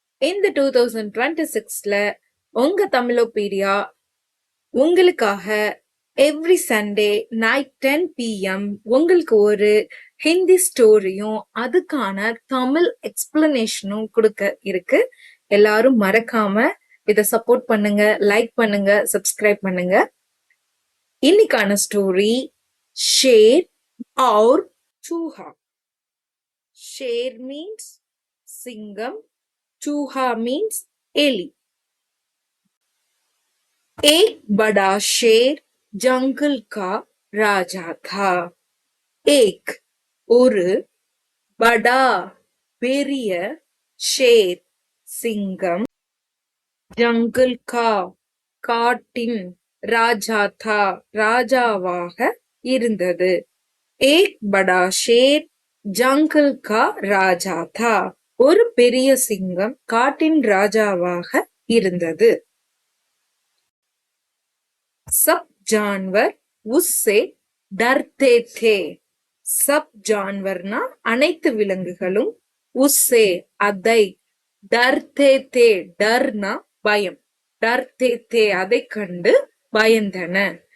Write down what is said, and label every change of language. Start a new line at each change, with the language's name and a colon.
Tamil: இந்த 2026ல உங்க தமிழோபீடியா உங்களுக்காக எவ்ரி சண்டே நைட் 10 PM உங்களுக்கு ஒரு ஹிந்தி ஸ்டோரியும் அதுக்கான தமிழ் எக்ஸ்பிளனேஷனும் கொடுக்க இருக்கு. எல்லாரும் மறக்காம இதை சப்போர்ட் பண்ணுங்க, லைக் பண்ணுங்க, சப்ஸ்கிரைப் பண்ணுங்க. இன்னைக்கான ஸ்டோரி ஷேர்
Hindi: और चूहा. शेर means सिंगम, चूहा means एली. एक बड़ा शेर जंगल का राजा था.
Tamil: एक ஒரு बड़ा பெரிய ஷேர் சிங்கம் ஜங்கல் கா காட்டின் ராஜா தா ராஜாவாக இருந்தது.
Hindi: एक बड़ा शेर जंगल का राजा था.
Tamil: ஒரு பெரிய சிங்கம் காட்டின் ராஜாவாக இருந்தது.
Hindi: सब जानवर उससे डरते थे.
Tamil: सब जानवरனா அனைத்து விலங்குகளும் உஸ்ஸே அதை
Hindi: डरते थे
Tamil: डरனா பயம், डरते थे அதை கண்டு பயந்தன.